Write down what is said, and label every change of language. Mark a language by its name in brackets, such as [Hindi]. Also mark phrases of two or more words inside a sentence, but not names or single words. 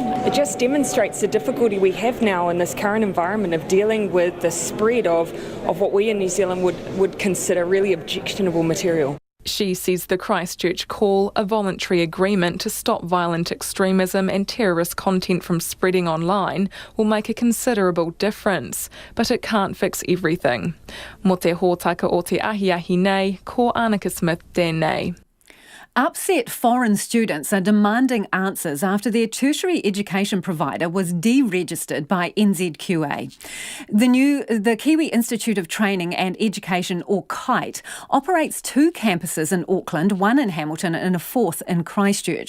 [English] It just demonstrates the difficulty we have now in this current environment of dealing with the spread of what we in New Zealand would consider really objectionable material. She says the Christchurch call, a voluntary agreement to stop violent extremism and terrorist content from spreading online, will make a considerable difference, but it can't fix everything. [Māori] Mo te hōtaka o te ahiahi nei, ko Annika Smith tēnei. [English] Upset foreign students are demanding answers after their tertiary education provider was deregistered by NZQA. The Kiwi Institute of Training and Education, or KITE, operates 2 campuses in Auckland, 1 in Hamilton and a 4th in Christchurch.